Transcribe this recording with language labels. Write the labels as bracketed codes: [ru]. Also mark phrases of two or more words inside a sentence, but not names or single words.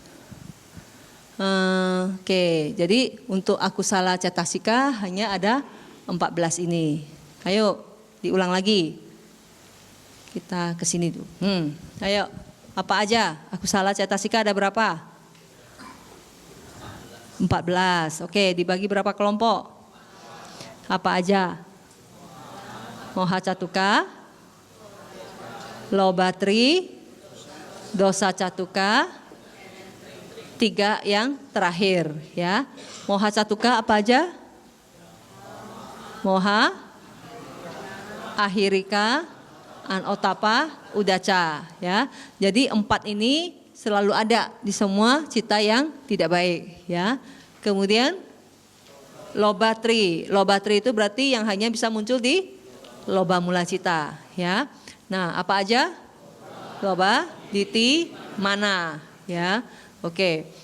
[id] Oke, jadi untuk akusala cetasika hanya ada 14 ini. Ayo diulang lagi. Kita ke sini dulu. Ayo, apa aja? Akusala cetasika ada berapa? 14. Oke, dibagi berapa kelompok? Apa aja? Moha catuka, lobatri, dosa catuka, 3 yang terakhir ya. Moha catuka apa aja? Moha, ahirika, anotapa, udaca ya. Jadi 4 ini selalu ada di semua cita yang tidak baik ya. Kemudian lobatri. Lobatri itu berarti yang hanya bisa muncul di loba mula cita ya. Nah, apa aja? Loba, diti, mana ya. Oke.